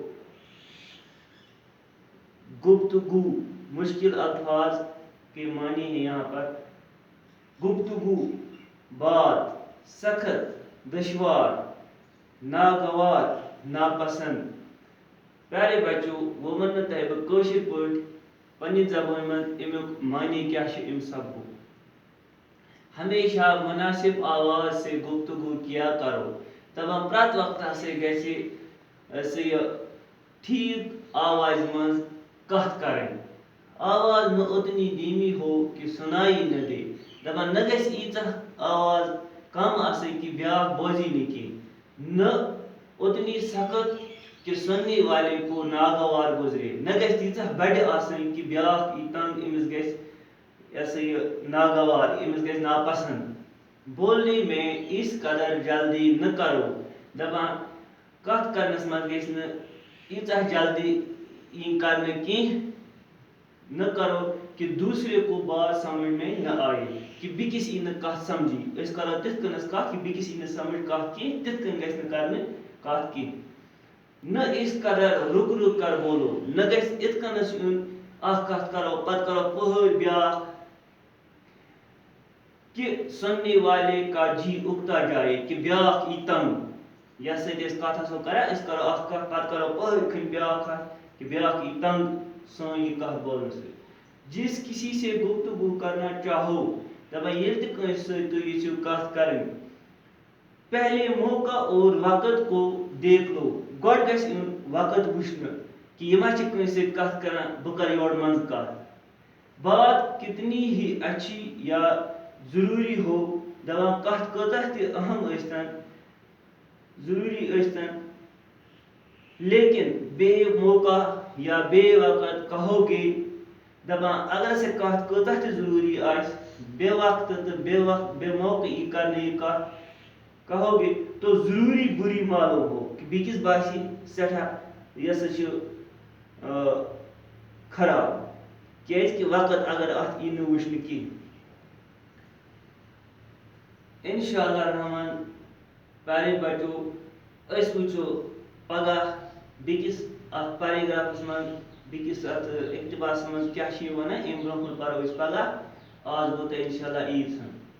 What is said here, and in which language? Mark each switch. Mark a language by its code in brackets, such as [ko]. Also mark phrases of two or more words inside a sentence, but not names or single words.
[ur] گفتگو مشکل الفاظ کے معنی ہے یہاں پر. گفتگو بات، سخت، دشوار، ناگوار، ناپسند. پیارے بچوں، وہ منت ہے [ks] کٲشِر پٲٹھۍ پننہِ زبانہِ منٛز امیُک معنی کیا چھُ امہِ سبقُک. [ur] ہمیشہ مناسب آواز سے گفتگو کیا کرو. [ks] دپان پرٛٮ۪تھ وقتہٕ ہسا گژھِ یہ ٹھیک آواز منٛز کتھ کرٕنۍ. [ur] آواز نہ اتنی دھیمی ہو کہ سنائی نہ دے. [ks] دپان نہ گژھِ ییٖژاہ آواز کم آسٕنۍ کہ بیاکھ بوزی نہٕ کینٛہہ، [ur] نہ اتنی سخت کہ سننے والے کو ناگوار گزرے. [ks] نہ گژھِ تیٖژاہ بڑِ آسٕنۍ کہ بیاکھ یی تنگ، أمِس گژھِ یہ ناگوار، أمِس گژھِ ناپسند. [ur] بولنے میں اس قدر جلدی نہ کرو. [ks] دپان کتھ کرنس منٛز گژھِ نہٕ ییٖژاہ جلدی یِنۍ کرنہٕ کینٛہہ. [ur] نہ کرو کہ دوسرے کو بات سمجھ میں نہ آئے، [ks] کہ بیٚکِس یی نہٕ کتھ سمجھی. أسۍ کرو تِتھ کٔنس کتھ کہ بیٚکِس یی نہٕ سمجھ کتھ کینٛہہ، تِتھ کٔنۍ گژھِ نہٕ کرنہٕ کتھ کینٛہہ. [ur] نہ اس قدر رک رک کر بولو. [ks] نہ گژھِ یِتھ کٔنس یُن اکھ کتھ کرو پتہٕ کرو پہٲڑ بیاکھ [ur] کہ سننے والے کا جی اگتا جائے، [ks] کہ بیاکھ ای تنگ. یتھ سۭتۍ أسۍ کتھ آسو کران، أسۍ کرو اکھ کتھ پتہٕ کرو پہٲڑ کھنڈ بیاکھ کتھ کہ بیاکھ ای تنگ سٲنۍ یہِ کتھ بولنہٕ سۭتۍ. [ur] جس کسی سے گفتگو کرنا چاہو، [ks] دپان ییٚلہِ تہِ کٲنٛسہِ سۭتۍ تُہۍ یژھِو کتھ کرٕنۍ، [ur] پہلے موقع اور وقت کو دیکھ لو. [ks] گۄڈٕ گژھِ یُن وقت وٕچھنہٕ کہ یہِ ما چھِ کٲنٛسہِ سۭتۍ کتھ کران، بہٕ کرٕ یورٕ منٛزٕ کتھ. [ur] بات کتنی ہی اچھی یا ضروری ہو، [ks] دپان کتھ کۭژاہ تہِ اہم ٲسۍتن، ضروری ٲسۍتن، [ur] لیکن بے موقع یا بے وقت کہو گے. [ks] دپان اگر سا کتھ کۭژاہ تہِ ضروری آسہِ، بے وقتہٕ تہٕ بے موقع یی کرنہٕ یہِ کتھ [ur] کہو گے تو ضروری بری معلوم ہو، [ks] کہ بیٚکِس باسہِ سٮ۪ٹھاہ یہِ ہسا چھُ خراب، کیازِ وقت اگر اتھ یی نہٕ وٕچھنہٕ کینٛہہ. [ar] انشاءاللہ الرحمن. [ur] پیارے بچوں، [ks] أسۍ وٕچھو پگاہ بیٚکِس اتھ پیراگرافس منٛز، بیٚکِس اتھ اقتباسس منٛز کیاہ چھِ یہِ ونان. امہِ برونٛہہ کُن پرو أسۍ پگاہ. آز گوٚو تۄہہِ انشاءاللہ عیٖد سان.